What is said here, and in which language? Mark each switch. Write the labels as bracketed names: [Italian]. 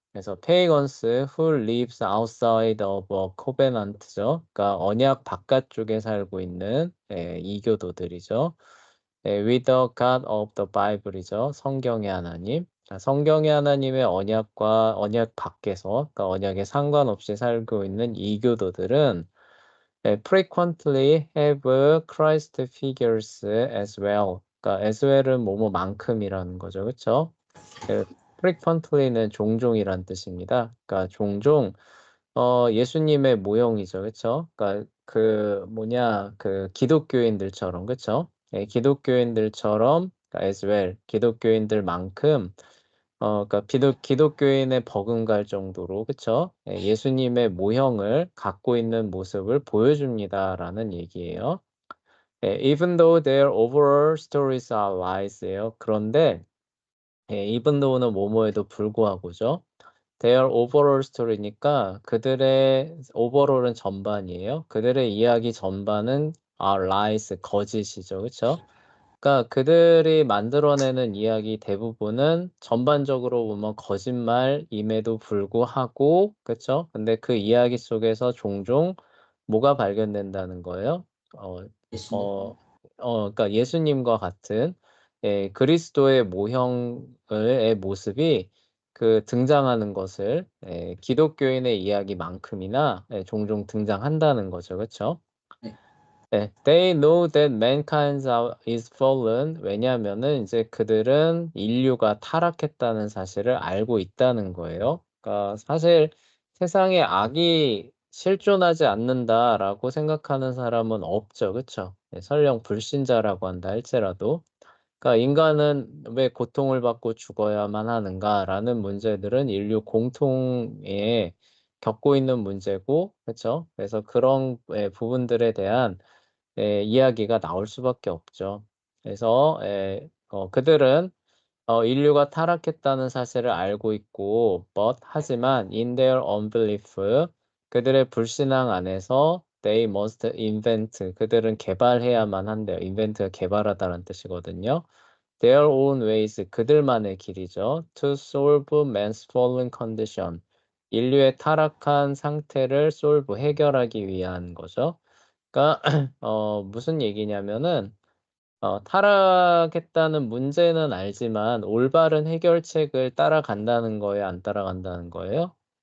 [Korean] 그래서 페이건스 [English] who lives outside of a covenant죠. [Korean] 그러니까 언약 바깥쪽에 살고 있는 이교도들이죠. [English] with the God of the Bible이죠. [Korean] 성경의 하나님. 자, 성경의 하나님의 언약과 언약 밖에서, 그러니까 언약에 상관없이 살고 있는 이교도들은 [English] frequently have Christ figures as well. [Korean] 그러니까 as well은 뭐뭐만큼이라는 거죠. 그쵸? frequently는 종종이란 뜻입니다. 그러니까 종종 예수님의 모형이죠. 그쵸? 그러니까 그 기독교인들처럼 그쵸? 기독교인들처럼 그러니까 as well 기독교인들만큼 그러니까 기독교인의 버금갈 정도로 그쵸? 예수님의 모형을 갖고 있는 모습을 보여줍니다라는 얘기예요. [English] even though their overall stories are lies예요. [Korean] 그런데 even though는 뭐뭐에도 불구하고죠. [English] Their overall story [Korean] 니까 그들의 overall은 전반이에요. 그들의 이야기 전반은 [English] are lies, [Korean] 거짓이죠. 그쵸? 그러니까 그들이 만들어내는 이야기 대부분은 전반적으로 보면 거짓말임에도 불구하고, 그쵸? 근데 그 이야기 속에서 종종 뭐가 발견된다는 거예요? 어, 예수님. 어, 그러니까 예수님과 같은 그리스도의 모형의 모습이 등장하는 것을 기독교인의 이야기만큼이나 종종 등장한다는 거죠. 그쵸? 네. 네, [English] they know that mankind is fallen. [Korean] 왜냐하면은 이제 그들은 인류가 타락했다는 사실을 알고 있다는 거예요. 그러니까 사실 세상에 악이 실존하지 않는다라고 생각하는 사람은 없죠, 그렇죠? 설령 불신자라고 한다 할지라도. 그러니까 인간은 왜 고통을 받고 죽어야만 하는가라는 문제들은 인류 공통에 겪고 있는 문제고, 그렇죠? 그래서 그런 부분들에 대한 이야기가 나올 수밖에 없죠. 그래서 그들은 인류가 타락했다는 사실을 알고 있고, 하지만 [English] in their unbelief, [Korean] 그들의 불신앙 안에서 [English] they must invent, [Korean] 그들은 개발해야만 한대요. invent가 개발하다는 뜻이거든요. [English] their own ways, [Korean] 그들만의 길이죠. [English] to solve man's fallen condition, [Korean] 인류의 타락한 상태를 해결하기 위한 거죠. 그러니까 무슨 얘기냐면은 타락했다는 문제는 알지만 올바른 해결책을 따라간다는 거예요, 안 따라간다는 거예요?